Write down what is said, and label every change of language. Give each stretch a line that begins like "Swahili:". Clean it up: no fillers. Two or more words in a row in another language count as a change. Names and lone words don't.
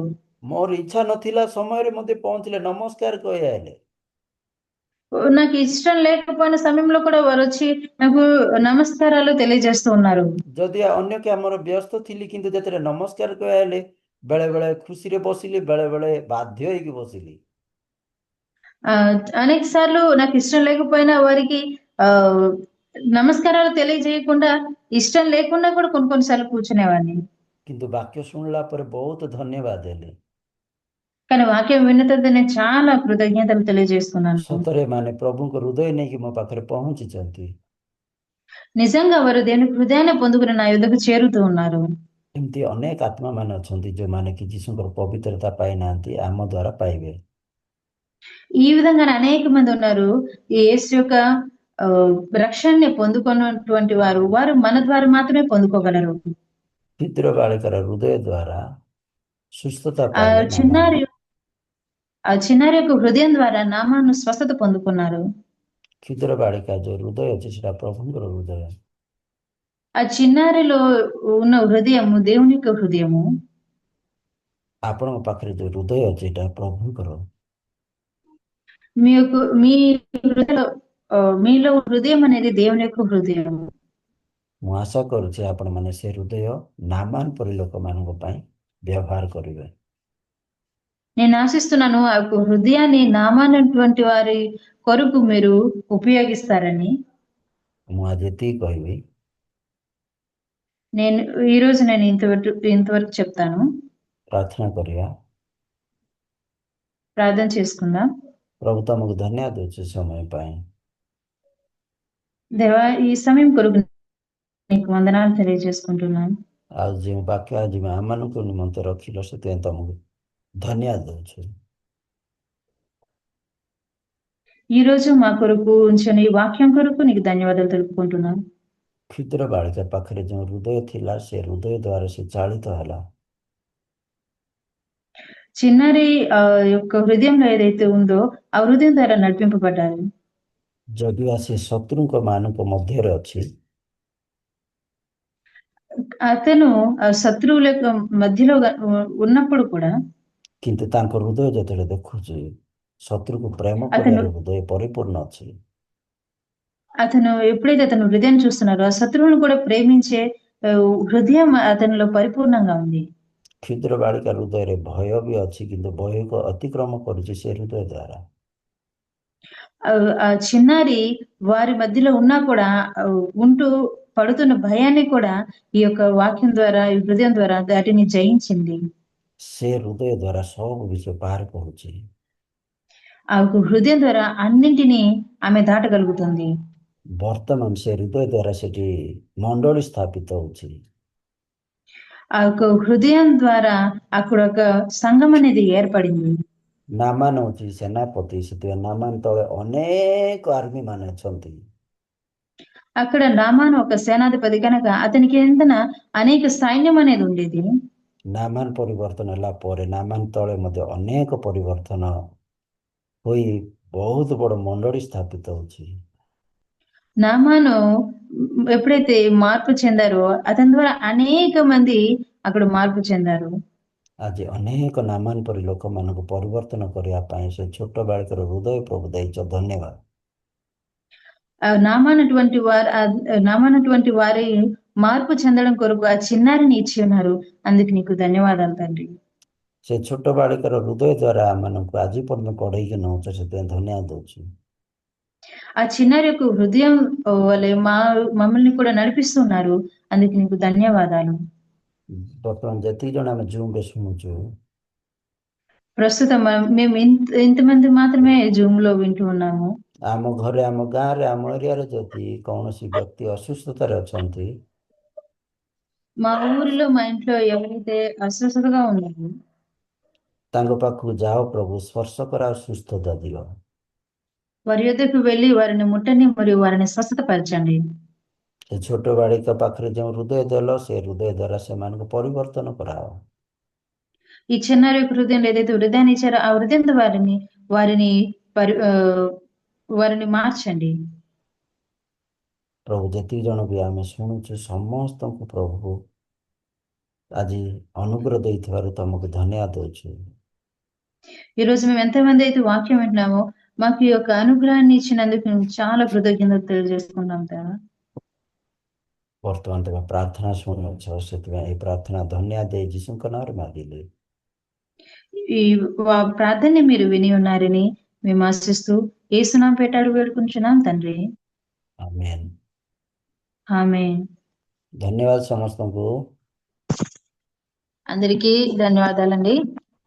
Odia: ମୋର ଇଚ୍ଛା ନଥିଲା ସମୟରେ ମୋତେ ପହଞ୍ଚିଲେ, ନମସ୍କାର କହି ଆଇଲେ।
Telugu: నాకు ఇష్టం లేకపోయిన సమయంలో కూడా వారు వచ్చి నాకు నమస్కారాలు తెలియజేస్తూ ఉన్నారు.
Odia: ଯଦି ଅନ୍ୟ କାମରେ ବ୍ୟସ୍ତ ଥିଲି କିନ୍ତୁ ଯେତେବେଳେ ନମସ୍କାର କହି ଆଇଲେ ବେଳେ ବେଳେ ଖୁସିରେ ବସିଲି, ବେଳେ ବେଳେ ବାଧ୍ୟ ହେଇକି ବସିଲି।
Telugu: అనేక సార్లు నాకు ఇష్టం లేకపోయినా వారికి నమస్కారాలు తెలియజేయకుండా, ఇష్టం లేకుండా కూడా కొన్నిసార్లు కూర్చునేవాడిని.
Odia: କିନ୍ତୁ ବାକ୍ୟ ଶୁଣିଲା ପରେ ବହୁତ ଧନ୍ୟବାଦ ଦେଲି।
Telugu: కానీ వాక్యం విన్న తర్వాత నేను చాలా కృతజ్ఞతలు తెలియజేస్తున్నాను.
Odia: ସତରେ ମାନେ ପ୍ରଭୁଙ୍କ ହୃଦୟ ନେଇକି ମୋ ପାଖରେ ପହଞ୍ଚିଛନ୍ତି।
Telugu: నిజంగా వారు దేవుని హృదయాన్ని పొందుకుని నా యొద్దకు చేరుతూ ఉన్నారు.
Odia: ଏମିତି ଅନେକ ଆତ୍ମା ମାନେ ଅଛନ୍ତି ଯୋଉମାନେ କି ଯୀଶୁଙ୍କର ପବିତ୍ରତା ପାଇନାହାନ୍ତି, ଆମ ଦ୍ୱାରା ପାଇବେ।
Telugu: ఈ విధంగానే అనేక మంది ఉన్నారు ఈ యేసు యొక్క రక్షణని పొందుకున్నటువంటి వారు మన ద్వారా మాత్రమే పొందుకోగలరు.
Odia: କ୍ଷୁଦ୍ର ବାଳିକାର ହୃଦୟ ଦ୍ୱାରା ସୁସ୍ଥତା
Telugu: ఆ
Odia: ପାଇଲେ ନାମାନ।
Telugu: చిన్నారి యొక్క హృదయం ద్వారా నామాను స్వస్థత పొందుకున్నారు.
Odia: କ୍ଷୁଦ୍ର ବାଳିକା ଯୋଉ ହୃଦୟ ଅଛି ସେଟା ପ୍ରଭୁଙ୍କର ହୃଦୟ।
Telugu: ఆ చిన్నారిలో ఉన్న హృదయము దేవుని యొక్క హృదయము।
Odia: ଆପଣଙ୍କ ପାଖରେ ଯୋଉ ହୃଦୟ ଅଛି ଏଟା ପ୍ରଭୁଙ୍କର।
Telugu: మీ హృదయంలో మీలో హృదయం అనేది దేవుని యొక్క హృదయం।
Odia: ମୁଁ ଆଶା କରୁଛି ଆପଣମାନେ ସେ ହୃଦୟ ନାମାନ ପରି ଲୋକମାନଙ୍କ ପାଇଁ ବ୍ୟବହାର କରିବେ।
Telugu: నేను ఆశిస్తున్నాను ఆ యొక్క హృదయాన్ని నామానటువంటి వారి కొరకు మీరు ఉపయోగిస్తారని।
Odia: ମୁଁ ଆଜି ଏତିକି କହିବି।
Telugu: ఈరోజు నేను ఇంతవరకు చెప్తాను।
Odia: ପ୍ରାର୍ଥନା କରିବା।
Telugu: ప్రార్థన చేసుకుందాం।
Odia: ପ୍ରଭୁ ତମକୁ ଧନ୍ୟବାଦ ଦେଉଛି ସମୟ ପାଇଁ।
Telugu: దేవా, ఈ సమయం కొరకు నీకు వందనాలు తెలియజేసుకుంటున్నాను।
Odia: ଆଉ ଯେଉଁ ବାକ୍ୟ ଆଜି ଆମମାନଙ୍କ ନିମନ୍ତେ ରଖିଲ ସେଥିପାଇଁ ତମକୁ ଧନ୍ୟବାଦ ଦେଉଛୁ।
Telugu: ఈ రోజు మా కొరకు ఉంచిన ఈ వాక్యం కొరకు నీకు ధన్యవాదాలు తెలుపుకుంటున్నాను।
Odia: କ୍ଷୁଦ୍ର ବାଳିକା ପାଖରେ ଯେଉଁ ହୃଦୟ ଥିଲା ସେ ହୃଦୟ ଦ୍ୱାରା ସେ ଚାଳିତ ହେଲା।
Telugu: చిన్నారి యొక్క హృదయంలో ఏదైతే ఉందో ఆ హృదయం ద్వారా నడిపింపబడ్డారు.
Odia: ଯଦିବା ସେ ଶତ୍ରୁଙ୍କ ମାନଙ୍କ ମଧ୍ୟରେ ଅଛି,
Telugu: అతను శత్రువుల యొక్క మధ్యలో ఉన్నప్పుడు కూడా
Odia: କିନ୍ତୁ ତାଙ୍କ ହୃଦୟ ଯେତେବେଳେ ଦେଖୁଛି ଶତ୍ରୁକୁ ପ୍ରେମ
Telugu: అతను
Odia: କରିବାର ହୃଦୟ ପରିପୂର୍ଣ୍ଣ ଅଛି,
Telugu: అతను ఎప్పుడైతే అతను హృదయాన్ని చూస్తున్నారో, ఆ శత్రువులను కూడా ప్రేమించే హృదయం అతనిలో పరిపూర్ణంగా ఉంది.
Odia: କ୍ଷୁଦ୍ର ବାଳିକା ହୃଦୟରେ ଭୟ ବି ଅଛି, କିନ୍ତୁ ଭୟକୁ ଅତିକ୍ରମ କରୁଛି ସେ ହୃଦୟ ଦ୍ୱାରା।
Telugu: ఆ చిన్నారి వారి మధ్యలో ఉన్నా కూడా ఉంటూ పడుతున్న భయాన్ని కూడా ఈ యొక్క వాక్యం ద్వారా, ఈ హృదయం ద్వారా దాటిని జయించింది.
Odia: ସେ ହୃଦୟ ଦ୍ୱାରା ସବୁ ବିଷୟ ପାର କରୁଛି।
Telugu: ఆ యొక్క హృదయం ద్వారా అన్నింటినీ ఆమె దాటగలుగుతుంది.
Odia: ବର୍ତ୍ତମାନ ସେ ହୃଦୟ ଦ୍ୱାରା ସେଠି ମଣ୍ଡଳୀ ସ୍ଥାପିତ ହଉଛି।
Telugu: ఆ యొక్క హృదయం ద్వారా అక్కడ ఒక సంఘం అనేది ఏర్పడింది.
Odia: ନାମାନ ହଉଛି ସେନାପତି, ସେଥିପାଇଁ ନାମାନ ତଳେ ଅନେକ ଆର୍ମି ମାନେ ଅଛନ୍ତି।
Telugu: అక్కడ నామాను ఒక సేనాధిపతి కనుక అతనికి కిందన అనేక సైన్యం అనేది ఉండేది.
Odia: ନାମାନ ପରିବର୍ତ୍ତନ ହେଲା ପରେ ନାମାନ ତଳେ ମଧ୍ୟ ଅନେକ ପରିବର୍ତ୍ତନ ହୋଇ ବହୁତ ବଡ଼ ମଣ୍ଡଳୀ ସ୍ଥାପିତ ହଉଛି।
Telugu: నామాను ఎప్పుడైతే మార్పు చెందారో అతని ద్వారా అనేక మంది అక్కడ మార్పు చెందారు.
Odia: ଆଜି ଅନେକ ନାମାନ ପରି ଲୋକମାନଙ୍କୁ ପରିବର୍ତ୍ତନ କରିବା ପାଇଁ ସେ ଛୋଟ ବାଳିକାର ହୃଦୟ ପ୍ରଭୁ ଦେଇଛ, ଧନ୍ୟବାଦ।
Telugu: నామానటువంటి వారి మార్పు చెందడం కొరకు ఆ చిన్నారిని ఇచ్చి ఉన్నారు. అందుకు నీకు ధన్యవాదాలు తండ్రి.
Odia: ସେ ଛୋଟ ବାଳିକାର ହୃଦୟ ଦ୍ୱାରା ଆମମାନଙ୍କୁ ଆଜି ପର୍ଯ୍ୟନ୍ତ କଢ଼େଇକି ନେଉଛ, ସେଥିପାଇଁ ଧନ୍ୟବାଦ ଦଉଛି।
Telugu: ఆ చిన్నారి యొక్క హృదయం వలె మమ్మల్ని కూడా నడిపిస్తున్నారు. అందుకు నీకు ధన్యవాదాలు.
Odia: ବର୍ତ୍ତମାନ ଯେତିକି ଜଣ ଆମେ ଜୁମ୍ରେ ଶୁଣୁଛୁ,
Telugu: ప్రస్తుతం మేము ఇంతమంది మాత్రమే జూమ్ లో వింటూ ఉన్నాము.
Odia: ଆମ ଘରେ, ଆମ ଗାଁରେ, ଆମ ଏରିଆରେ ଯଦି କୌଣସି ବ୍ୟକ୍ତି ଅସୁସ୍ଥତାରେ ଅଛନ୍ତି,
Telugu: మా ఊరిలో, మా ఇంట్లో ఎవరైతే అస్వస్థతగా ఉన్నారో
Odia: ତାଙ୍କ ପାଖକୁ ଯାଅ, ପ୍ରଭୁ ସ୍ପର୍ଶ କର ଆଉ ସୁସ୍ଥତା ଦିଅ।
Telugu: వారి యొద్దకు వెళ్లి వారిని ముట్టండి మరియు వారిని స్వస్థతపరచండి.
Odia: ସେ ଛୋଟ ବାଳିକା ପାଖରେ ଯେଉଁ ହୃଦୟ ଦେଲ, ସେ ହୃଦୟ ଦ୍ୱାରା ସେମାନଙ୍କୁ ପରିବର୍ତ୍ତନ କରାଅ।
Telugu: ఈ చిన్నారి యొక్క హృదయంలో ఏదైతే హృదయాన్ని ఇచ్చారో ఆ హృదయంతో వారిని వారిని మార్చండి.
Odia: ପ୍ରଭୁ ଯେତିକି ଜଣ ବି ଆମେ ଶୁଣୁଛୁ ସମସ୍ତଙ୍କୁ ପ୍ରଭୁ ଆଜି ଅନୁଗ୍ରହ ଦେଇଥିବାରୁ ତମକୁ ଧନ୍ୟବାଦ ଦଉଛୁ।
Telugu: ఈ రోజు మేము ఎంతమంది అయితే వాక్యం వింటున్నామో మాకు ఈ యొక్క అనుగ్రహాన్ని ఇచ్చినందుకు మేము చాలా కృతజ్ఞతలు తెలియజేసుకున్నాం దేవా.
Odia: ବର୍ତ୍ତମାନ ତମେ ପ୍ରାର୍ଥନା ଶୁଣୁଛ, ସେଥିପାଇଁ ଏହି ପ୍ରାର୍ଥନା ଧନ୍ୟବାଦ ଦେଇ ଯୀଶୁଙ୍କ ନାମରେ ମାଗିଲି।
Telugu: ఈ ప్రార్థనని మీరు విని ఉన్నారని మేము ఆశిస్తూ యేసునామం పేట అడుగు వేడుకుంటున్నాం తండ్రి. ఆమేన్। ఆమేన్.
Odia: ଧନ୍ୟବାଦ ସମସ୍ତଙ୍କୁ।
Telugu: అందరికీ ధన్యవాదాలండి.